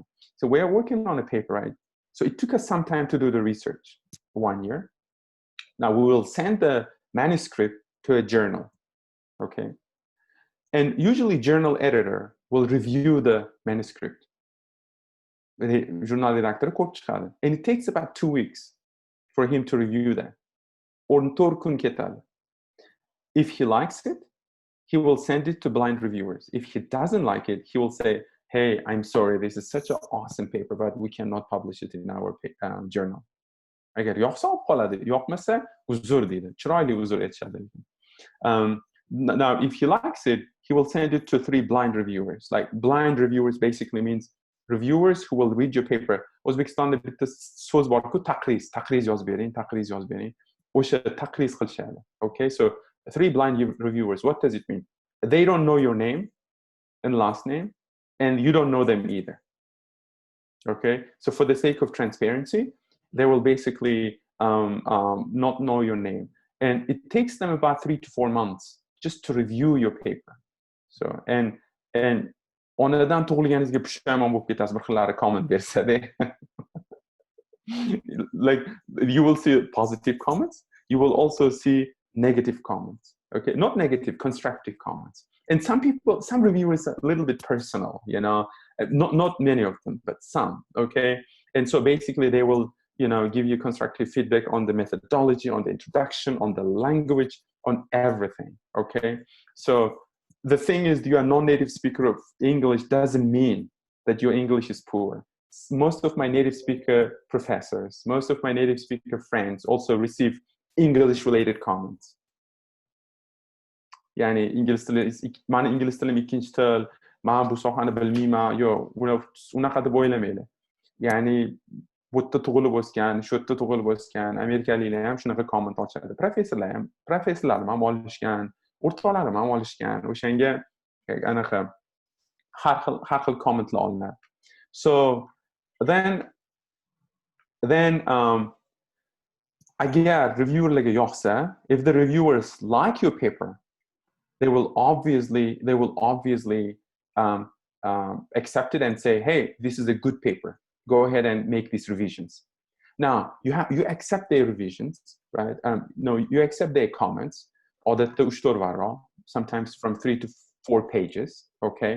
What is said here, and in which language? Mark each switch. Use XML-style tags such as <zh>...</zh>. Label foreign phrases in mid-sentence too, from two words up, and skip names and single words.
<en>So we're working on a paper, right? So it took us some time to do the research, 1 year. Now we will send the manuscript to a journal, okay? And usually journal editor will review the manuscript.</en> <uz>Journal redaktori ko'p chiqadi.</uz> <en>And it takes about 2 weeks for him to review that.</en> <uz>Or 4 kun ketadi.</uz> <en>If he likes it, he will send it to blind reviewers. If he doesn't like it, he will say, hey, I'm sorry, this is such an awesome paper, but we cannot publish it in our journal.</en> <uz>Agar yoqsa olib qoladi, yoqmasa uzr deydi. Chiroyli uzr aytishadi.</uz> <en>Now, if he likes it, he will send it to 3 blind reviewers. Like blind reviewers basically means reviewers who will read your paper.</en> <uz>O'zbekistonda bitta so'z bor-ku, taqriz yozib bering. O'sha taqriz qilishadi.</uz> <en>Okay, so 3 blind reviewers, what does it mean? They don't know your name and last name, and you don't know them either. Okay, so for the sake of transparency, they will basically not know your name. And it takes them about 3 to 4 months just to review your paper. So, and</en> <uz>onadan tug'ilganingizga pushaymon bo'lib ketasiz, bir xillari comment bersada.</uz> <en>Like, you will see positive comments, you will also see negative comments. Okay, not negative, constructive comments. And some people, some reviewers are a little bit personal, not many of them, but some, okay? And so basically they will, give you constructive feedback on the methodology, on the introduction, on the language, on everything, okay? So the thing is, you are non-native speaker of English doesn't mean that your English is poor. Most of my native speaker professors, most of my native speaker friends also receive English-related comments.</en> <uz>Yani ingliz tili, mani ingliz tilim ikkinchi til, men bu sohani bilmayman, yo'q, unaqa deb o'ylamaylar. Ya'ni bu yerda tug'ilib o'sgan, shu yerda tug'ilib o'sgan amerikaliklar ham shunaqa komment ochadi. Professorlarim ham olishgan, o'rtoqlarim ham olishgan. O'shanga anaqa har xil kommentlar olinadi.</uz> <en>So then</en> <uz>agar reviewerlarga yoqsa,</uz> <en>if the reviewers like your paper, they will obviously accept it and say, hey, this is a good paper. Go ahead and make these revisions. Now, you accept their revisions, right? No, you accept their comments, sometimes from 3 to 4 pages, okay?</en>